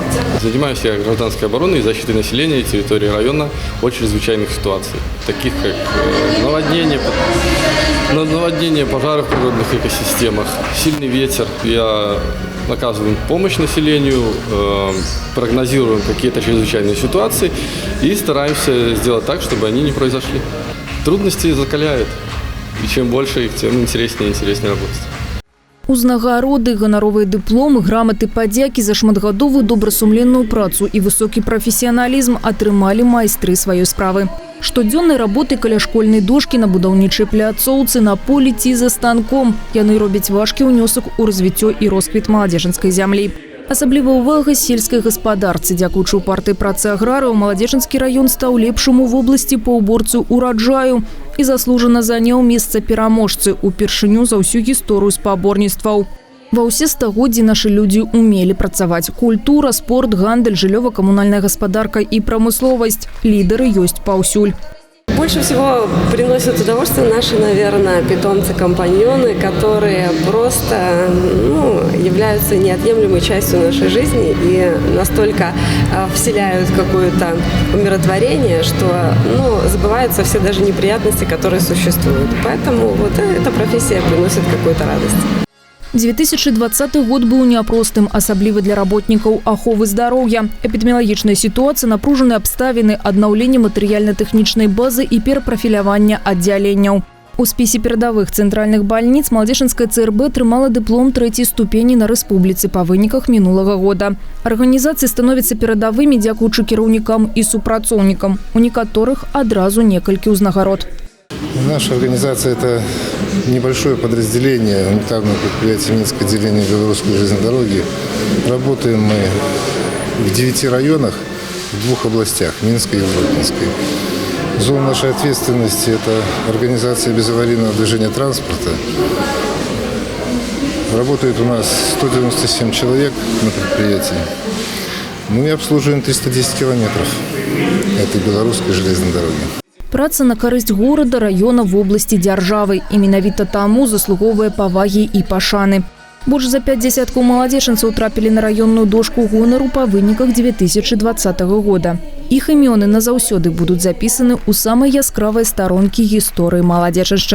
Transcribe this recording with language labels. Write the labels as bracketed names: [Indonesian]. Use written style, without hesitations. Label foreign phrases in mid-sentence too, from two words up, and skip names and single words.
[Russian] Занимаюсь я гражданской обороной и защитой населения и территории района от чрезвычайных ситуаций, таких как наводнение, пожары в природных экосистемах, сильный ветер. Я оказываем помощь населению, прогнозируем какие-то чрезвычайные ситуации и стараемся сделать так, чтобы они не произошли. Трудности закаляют, и чем больше их, тем интереснее работать. [Belarusian] Узнагароды, ганаровыя дыпломы, граматы падзякі за шматгадовую добрасумленную працу і высокі прафесіяналізм атрымалі майстры сваёй справы. Штодзённай работы каля школьнай дошкі на будаўнічай пляцоўцы, на полі ці за станком. Яны робяць важкі ўнёсак у развіццё і росквіт маладзечанскай зямлі. Асаблівая ўвага сельскай гаспадарцы. Дзякуючы партыі працы аграрыяў, Маладзечанскі раён стаў лепшым у вобласці па ўборцы ураджаю і заслужана заняў месца пераможцы упершыню за ўсю гісторыю спаборніцтваў. Ва ўсе стагоддзі нашы людзі умелі працаваць. Культура, спорт, гандаль, жыллёва-камунальная гаспадарка і прамысловасць. Лідары ёсць паўсюль. [Russian] Больше всего приносят удовольствие наши, наверное, питомцы-компаньоны, которые просто являются неотъемлемой частью нашей жизни и настолько вселяют какое-то умиротворение, что забываются все даже неприятности, которые существуют. Поэтому вот эта профессия приносит какую-то радость. [Belarusian] 2020 год быў няпростым, асабліва для работнікаў аховы здароўя. Эпідэміялагічная сітуацыя, напружаныя абставіны, аднаўленне матэрыяльна-тэхнічнай базы і перапрафілявання аддзяленняў. У спісе перадавых цэнтральных бальніц Маладзечанская ЦРБ атрымала дыплом 3-й ступені на рэспубліцы па выніках мінулага года. Арганізацыі становяцца перадавымі дзякуючы кіраўнікам і супрацоўнікам. У некаторых адразу некалькі ўзнагарод. [Russian] Наша организация – это небольшое подразделение унитарного предприятия Минское отделение Белорусской железной дороги. Работаем мы в 9 районах, в 2 областях – Минской и Гродненской. Зона нашей ответственности – это организация безаварийного движения транспорта. Работает у нас 197 человек на предприятии. Мы обслуживаем 310 километров этой белорусской железной дороги. [Belarusian] Праца на карысць горада, раёна, вобласці, дзяржавы. І менавіта таму заслуговвае павагі і пашаны. Больш за 5 дзясяткаў маладзечанцаў трапілі на раённую дошку гонару па выніках 2020 года. Іх імёны назаўсёды будуць запісаны ў самай яскравай старонкі гісторыі маладзечаншчыны.